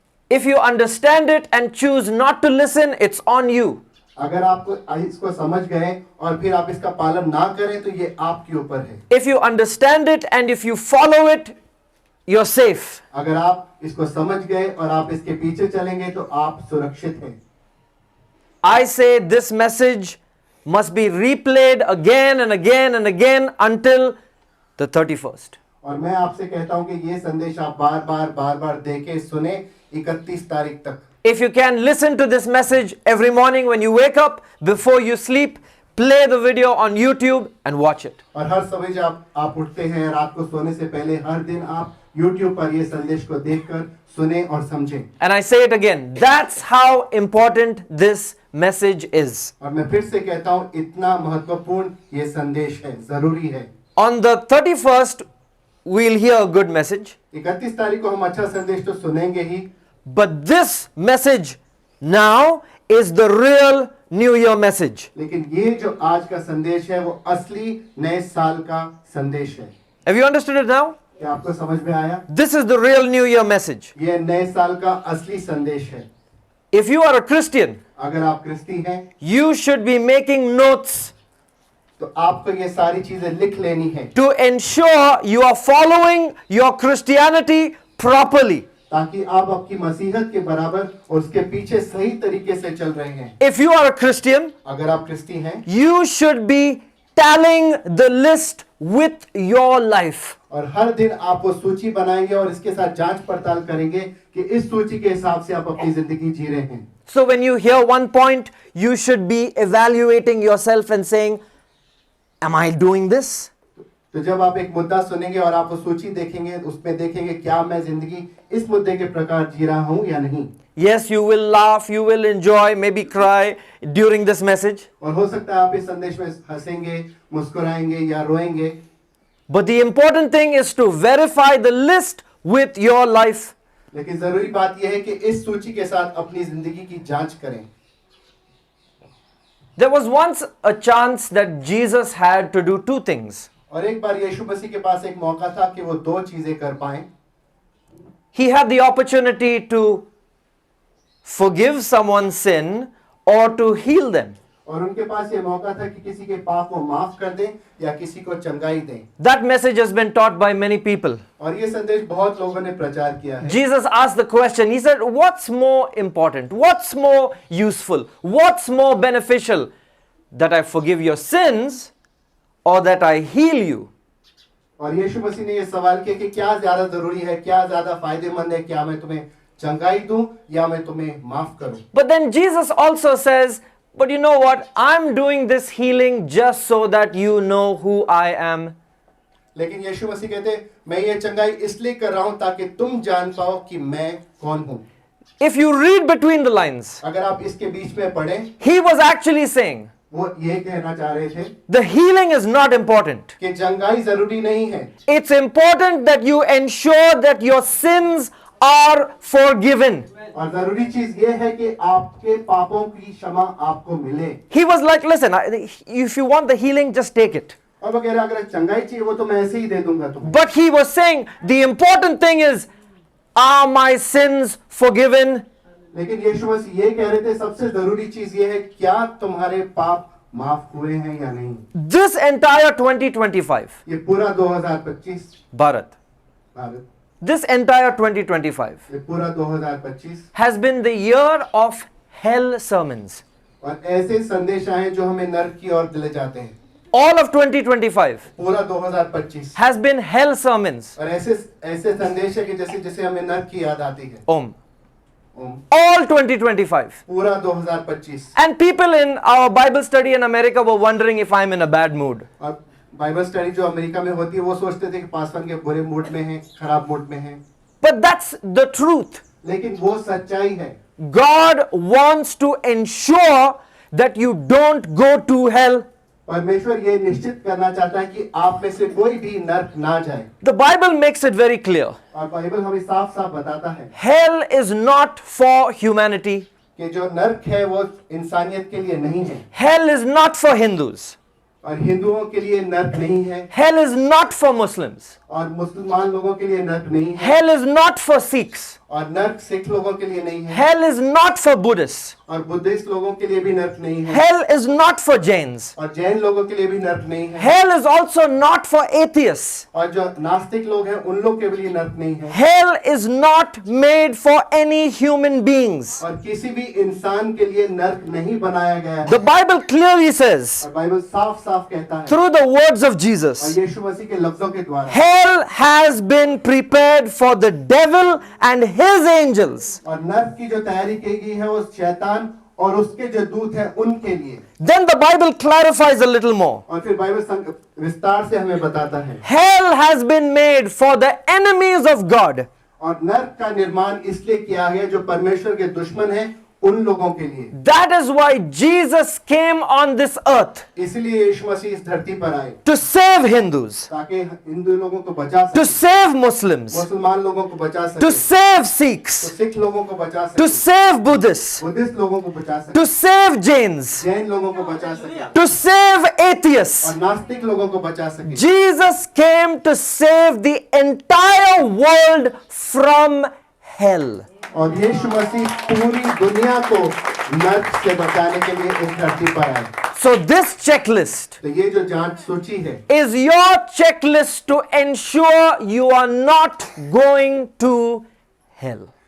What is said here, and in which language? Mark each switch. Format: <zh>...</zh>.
<en>if you understand it and choose not to listen, it's on you.</en> <hi>अगर आपको इसको समझ गए और फिर आप इसका पालन ना करें तो ये आपके ऊपर है।</hi> <en>If you understand it and if you follow it, you're safe.</en> <hi>अगर आप इसको समझ गए और आप इसके पीछे चलेंगे तो आप सुरक्षित हैं।</hi> <en>I say this message must be replayed again and again and again until the 31st.</en> <hi>और मैं आपसे कहता हूं कि ये संदेश आप बार बार देखें, सुने 31 तारीख तक।</hi> <en>If you can listen to this message every morning when you wake up, before you sleep, play the video on YouTube and watch it.</en> <hi>और हर सुबह जब आप उठते हैं, रात को सोने से पहले हर दिन आप YouTube पर ये संदेश को देखकर सुने और समझें।</hi> <en>And I say it again, that's how important this message is.</en> <hi>और मैं फिर से कहता हूं, इतना महत्वपूर्ण ये संदेश है, जरूरी है।</hi> <en>On the 31st, we'll hear a good message.</en> <hi>31 तारीख को हम अच्छा संदेश तो सुनेंगे ही,</hi> <en>But this message now is the real New Year message.</en> <hi>लेकिन ये जो आज का संदेश है वो असली नए साल का संदेश है।</hi> <en>Have you understood it now?</en> <hi>क्या आपको समझ में आया?</hi> <en>This is the real New Year message.</en> <hi>ये नए साल का असली संदेश है।</hi> <en>If you are a Christian,</en> <hi>अगर आप क्रिस्ती हैं</hi> <en>you should be making notes</en> <hi>तो आपको ये सारी चीजें लिख लेनी है</hi> <en>to ensure you are following your Christianity properly.</en> <hi>ताकि आप आपकी मसीहत के बराबर और उसके पीछे सही तरीके से चल रहे हैं।</hi> <en>If you are a Christian,</en> <hi>अगर आप क्रिस्ती हैं</hi> <en>you should be tallying the list with your life.</en> <hi>और हर दिन आप वो सूची बनाएंगे और इसके साथ जांच पड़ताल करेंगे कि इस सूची के हिसाब से आप अपनी जिंदगी जी रहे हैं।</hi> <en>So when you hear one point, you should be evaluating yourself and saying, am I doing this?</en> <hi>तो जब आप एक मुद्दा सुनेंगे और आप वो सूची देखेंगे, उसमें देखेंगे क्या मैं जिंदगी इस मुद्दे के प्रकार जी रहा हूं या नहीं।</hi> <en>Yes, you will laugh, you will enjoy, maybe cry during this message.</en> <hi>और हो सकता है आप इस संदेश में हंसेंगे, मुस्कुराएंगे या रोएंगे,</hi> <en>But the important thing is to verify the list with your life.</en> <hi>लेकिन जरूरी बात यह है कि इस सूची के साथ अपनी जिंदगी की जांच करें।</hi> <en>There was once a chance that Jesus had to do two things.</en> <hi>और एक बार यीशु मसीह के पास एक मौका था कि वो दो चीजें कर पाएं।</hi> <en>He had the opportunity to forgive someone's sin or to heal them.</en> <hi>और उनके पास ये मौका था कि किसी के पाप को माफ कर दें या किसी को चंगाई दें।</hi> <en>That message has been taught by many people.</en> <hi>और ये संदेश बहुत लोगों ने प्रचार किया है।</hi> <en>Jesus asked the question, he said, what's more important? What's more useful? What's more beneficial? That I forgive your sins or that I heal you?</en> <hi>और यीशु मसीह ने ये सवाल किया कि क्या ज्यादा जरूरी है, क्या ज्यादा फायदेमंद है, क्या मैं तुम्हें चंगाई दूं या मैं तुम्हें माफ करूं।</hi> <en>But then Jesus also says, but you know what? I'm doing this healing just so that you know who I am.</en> <hi>लेकिन यीशु मसीह कहते मैं ये चंगाई इसलिए कर रहा हूं ताकि तुम जान पाओ कि मैं कौन हूं।</hi> <en>If you read between the lines,</en> <hi>अगर आप इसके बीच में पढ़ें,</hi> <en>he was actually saying,</en> <hi>वो ये कहना चाह रहे थे</hi> <en>the healing is not important.</en> <hi>कि चंगाई जरूरी नहीं है,</hi> <en>It's important that you ensure that your sins are forgiven.</en> <hi>और जरूरी चीज ये है कि आपके पापों की क्षमा आपको मिले।</hi> <en>He was like, listen, if you want the healing, just take it.</en> <hi>और वो कह रहा अगर चंगाई चाहिए वो तो मैं ऐसे ही दे दूंगा तुम्हें।</hi> <en>But he was saying, the important thing is, are my sins forgiven?</en> <hi>लेकिन यीशु मसीह ये कह रहे थे सबसे जरूरी चीज ये है क्या तुम्हारे पाप माफ हुए हैं या नहीं।</hi> <en>This entire 2025,</en> <hi>ये पूरा 2025</hi> <en>Bharat,</en> <hi>भारत,</hi> <en>this entire 2025</en> <hi>ये पूरा 2025</hi> <en>has been the year of hell sermons.</en> <hi>और ऐसे संदेश आए जो हमें नरक की ओर ले जाते हैं।</hi> <en>All of 2025</en> <hi>पूरा 2025</hi> <en>has been hell sermons.</en> <hi>और ऐसे संदेश है कि जैसे जैसे हमें नरक की याद आती है।</hi> <en>Om. All 2025.</en> <hi>पूरा 2025</hi> <en>And people in our Bible study in America were wondering if I'm in a bad mood.</en> <hi>और बाइबल स्टडी जो अमेरिका में होती है वो सोचते थे कि पास्टर के बुरे मूड में हैं, खराब मूड में हैं।</hi> <en>But that's the truth.</en> <hi>लेकिन वो सच्चाई है।</hi> <en>God wants to ensure that you don't go to hell.</en> <hi>परमेश्वर ये निश्चित करना चाहता है कि आप में से कोई भी नरक ना जाए।</hi> <en>The Bible makes it very clear.</en> <hi>और बाइबल हमें साफ साफ बताता है</hi> <en>Hell is not for humanity.</en> <hi>कि जो नरक है वो इंसानियत के लिए नहीं है,</hi> <en>Hell is not for Hindus.</en> <hi>और हिंदुओं के लिए नरक नहीं है,</hi> <en>Hell is not for Muslims.</en> <hi>और मुसलमान लोगों के लिए नरक नहीं है,</hi> <en>Hell is not for Sikhs.</en> <hi>और नरक सिख लोगों के लिए नहीं है,</hi> <en>Hell is not for Buddhists.</en> <hi>और बुद्धिस्ट लोगों के लिए भी नरक नहीं है,</hi> <en>Hell is not for Jains.</en> <hi>और जैन लोगों के लिए भी नरक नहीं है,</hi> <en>Hell is also not for atheists.</en> <hi>और जो नास्तिक लोग हैं उन लोग के लिए नरक नहीं है,</hi> <en>Hell is not made for any human beings.</en> <hi>और किसी भी इंसान के लिए नरक नहीं बनाया गया है।</hi> <en>The Bible clearly says,</en> <hi>और बाइबल साफ साफ कहता है</hi> <en>through the words of</en> <hi>और</hi> <en>Jesus,</en> <hi>यीशु मसीह के लफ्जों के द्वारा,</hi> <en>hell has been prepared for the devil and his angels.</en> <hi>और नरक की जो तैयारी की गई है वो शैतान और उसके जो दूत हैं उनके लिए।</hi> <en>Then the Bible clarifies a little more.</en> <hi>और फिर बाइबल विस्तार से हमें बताता है</hi> <en>Hell has been made for the enemies of God.</en> <hi>और नरक का निर्माण इसलिए किया गया जो परमेश्वर के दुश्मन हैं उन लोगों के लिए।</hi> <en>That is why Jesus came on this earth</en> <hi>इसलिए यीशु मसीह इस धरती पर आए</hi> <en>to save Hindus,</en> <hi>ताकि हिंदू लोगों को बचा</hi> <en>to</en> <hi>सके,</hi> <en>save Muslims,</en> <hi>मुसलमान लोगों को बचा सके,</hi> <en>to save</en> <hi>तो</hi> <en>Sikhs,</en> <hi>सिख लोगों को बचा</hi> <en>to save Buddhists,</en> <hi>बुद्धिस्ट लोगों को बचा सके,</hi> <en>to save Jains,</en> <hi>जैन लोगों को बचा सके,</hi> <en>to save atheists.</en> <hi>और नास्तिक लोगों को बचा सके।</hi> <en>Jesus came to save the entire world from hell.</en> <hi>और यीशु मसीह पूरी दुनिया को नरक से बचाने के लिए इस धरती पर आए।</hi> <en>So this checklist</en> <hi>तो ये जो जांच सूची है</hi> <en>is your checklist to ensure you are not going to hell.</en>